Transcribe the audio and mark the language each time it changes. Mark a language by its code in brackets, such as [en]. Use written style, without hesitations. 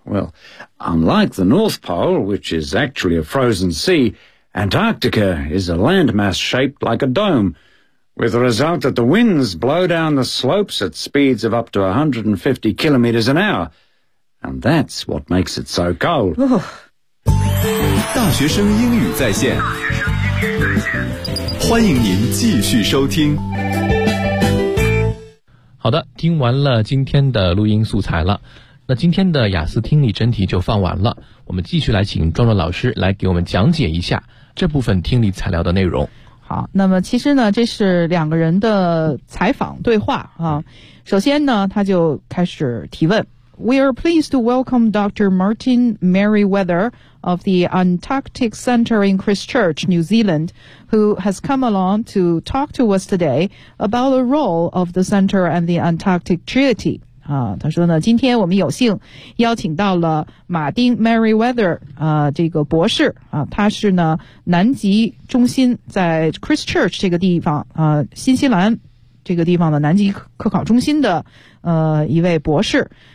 [en] Well, unlike the North Pole, which is actually a frozen sea, Antarctica is a landmass shaped like a dome, with the result that the winds blow down the slopes at speeds of up to 150 kilometres an hour. And that's what makes it so cold. Oh. [zh] 大学生英语在线，欢迎您继续收听。好的，听完了今天的录音素材了，那今天的雅思听力真题就放完了，我们继续来请壮壮老师来给我们讲解一下这部分听力材料的内容。好，那么其实呢，这是两个人的采访对话啊。首先呢，他就开始提问。 [en] We are pleased to welcome Dr. Martin Merriweather of the Antarctic Center in Christchurch, New Zealand, who has come along to talk to us today about the role of the center and the Antarctic Treaty. [zh] 他说呢，今天我们有幸邀请到了马丁 Merriweather 这个博士他是呢南极中心在 Christchurch 这个地方新西兰这个地方的南极科考中心的一位博士。